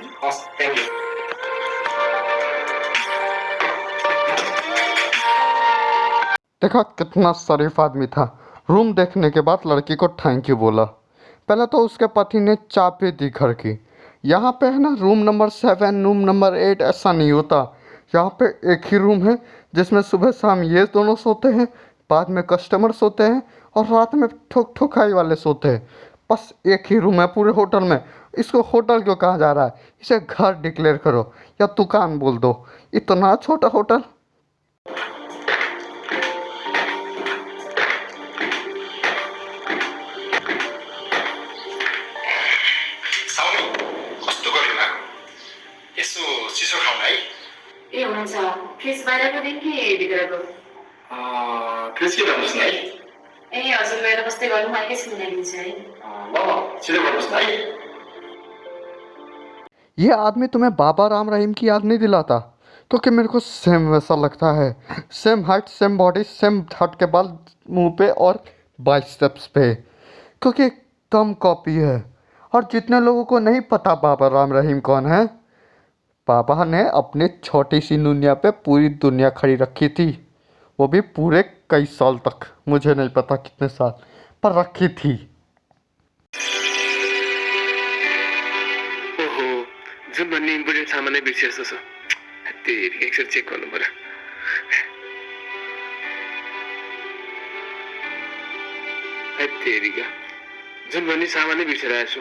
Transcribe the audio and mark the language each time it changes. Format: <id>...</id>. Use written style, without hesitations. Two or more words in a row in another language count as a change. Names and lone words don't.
<en>हस् thank you</en> <hi>देखा कितना शरीफ आदमी था। रूम देखने के बाद लड़की को</hi> <en>thank you</en> <hi>बोला। पहले तो उसके पति ने चाबी दी घर की। यहाँ पे है ना रूम नंबर 7 रूम नंबर 8 ऐसा नहीं होता। यहाँ पे एक ही रूम है जिसमें सुबह शाम ये दोनों सोते हैं, बाद में कस्टमर सोते हैं और रात में ठोक ठोकाई वाले सोते हैं। बस एक ही रूम है पूरे होटल में। इसको होटल क्यों कहा जा रहा है, इसे घर डिक्लेयर करो या दुकान बोल दो। इतना छोटा होटल।</hi> <ne>साउनी कस्तो गर्यो ना यसो चिसो खाउँ है ए हुन्छ फ्रिज बाहिरको दिन कि भित्रको फ्रिज के भन्नुहोस् न है ए हजुर गएर बस्दै गर्नु म एकैछिन ल्याइदिन्छु है। ल छिटो गर्नुहोस् न है</ne> <hi>ये आदमी तुम्हें बाबा राम रहीम की याद नहीं दिलाता? क्योंकि मेरे को सेम वैसा लगता है।</hi> <en>same height, same body,</en> <hi>सेम हट के बाल मुंह पे और बाइसेप्स पे, क्योंकि एकदम कॉपी है। और जितने लोगों को नहीं पता बाबा राम रहीम कौन है, बाबा ने अपनी छोटी सी दुनिया पे पूरी दुनिया खड़ी रखी थी। वो भी पूरे कई साल तक, मुझे नहीं पता कितने साल, पर रखी थी।</hi> <ne>ओहो जुन भन्ने इम्पोर्टेन्ट सामानै बिर्सिए जस्तो छ। त्यही एकचोटि चेक गर्नु पर्यो। त्यहीका जुन भन्ने सामानै बिर्सेर आएछु।</ne>